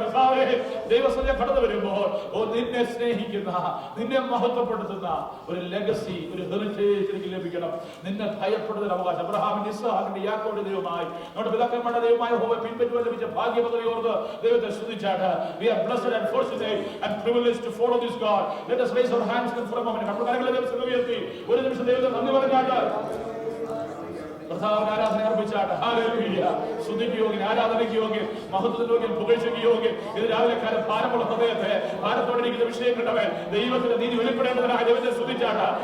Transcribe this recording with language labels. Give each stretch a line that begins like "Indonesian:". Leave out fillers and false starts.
Malayalam: കർത്താവേ, ദൈവസന്നിധി കടന്നു വരുമ്പോൾ നിന്നെ സ്നേഹിക്കുന്ന, നിന്നെ മഹത്വപ്പെടുത്തുന്ന ഒരു ലെഗസി, ഒരു ഹെറിറ്റേജ് എനിക്ക് ലഭിക്കണം. നിന്നെ ഭയപ്പെടുന്ന അവകാശം അബ്രഹാമിന്റെ, ഇസ്ഹാക്കിന്റെ, യാക്കോബിന്റെ ദൈവമായി നമ്മുടെ പിതാക്കന്മാരുടെ ദൈവമായ യഹോവയെ പിൻപറ്റുവാൻ ലഭിച്ച ഭാഗ്യപദവി ഓർത്ത് ദൈവത്തെ സ്തുതിച്ചാട്ട്.
English: We are blessed and fortunate and privileged to follow this God. Let us raise our hands for a moment.
Malayalam: നമ്മുടെ കരങ്ങളെ ദൈവത്തിൽ ഉയർത്തി ഒരു നിമിഷം ദൈവത്തെ നന്ദി പറഞ്ഞാട്ട് കർത്താവിന് ആരാധന അർപ്പിച്ചാട്ട്. ഹല്ലേലൂയ. സ്തുതിക്ക് യോഗ്യൻ, ആരാധനയ്ക്ക് യോഗ്യൻ, മഹത്വത്തിന് യോഗ്യൻ, പുകഴ്ചയ്ക്ക് യോഗ്യൻ. ഇത് രാവിലെ കാലം ഭാരമുള്ള ഹൃദയത്തെ, ഭാരത്തോടെ ഇരിക്കുന്ന വിഷയങ്ങളുണ്ടവൻ ദൈവത്തിന്റെ നീതി വെളിപ്പെടേണ്ടതിനായി ദൈവത്തെ സ്തുതിച്ചാട്ട്.